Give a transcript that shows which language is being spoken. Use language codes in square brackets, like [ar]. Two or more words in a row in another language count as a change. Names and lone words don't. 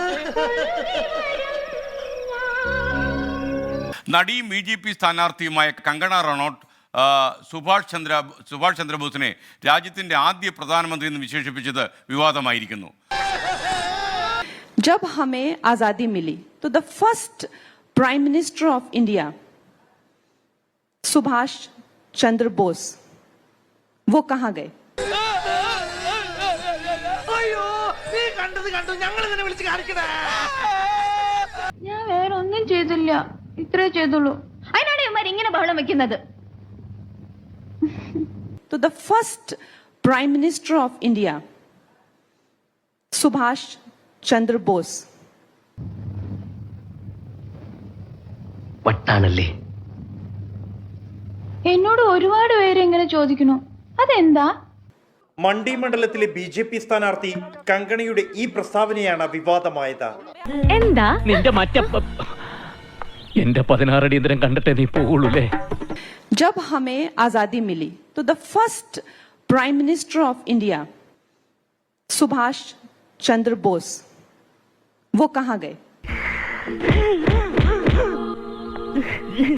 [ml] നടിയും BJP സ്ഥാനാർത്ഥിയുമായ കങ്കണ റണോട്ട് സുഭാഷ് ചന്ദ്രബോസിനെ രാജ്യത്തിന്റെ ആദ്യ പ്രധാനമന്ത്രി എന്ന് വിശേഷിപ്പിച്ചത് വിവാദമായിരിക്കുന്നു. [hi] जब हमें आजादी मिली तो [en] the first prime minister of India [hi] सुभाष चंद्र बोस वो कहां गए? [ml] ഞാൻ വേറെ ഒന്നും ചെയ്തില്ല, ഇത്രേ ചെയ്തുള്ളൂ. അതിനാണ് ഇവന്മാർ ഇങ്ങനെ ബഹളം വെക്കുന്നത്. [hi] तो [en] the first prime minister of India [hi] सुभाष चंद्र बोस [ml] വട്ടാണല്ലേ? എന്നോട് ഒരുപാട് പേര് ഇങ്ങനെ ചോദിക്കുന്നു, അതെന്താ? മണ്ഡി മണ്ഡലത്തിലെ BJP സ്ഥാനാർത്ഥി കങ്കണയുടെ ഈ പ്രസ്താവനയാണ് വിവാദമായത്. എന്താ നിന്റെ എന്റെ 16 അടിയന്തരം കണ്ടിട്ടേ നീ പോകുള്ളൂല്ലേ? [hi] जब हमें आजादी मिली तो [en] the first prime minister of India [hi] सुभाष चंद्र बोस वो कहां गए?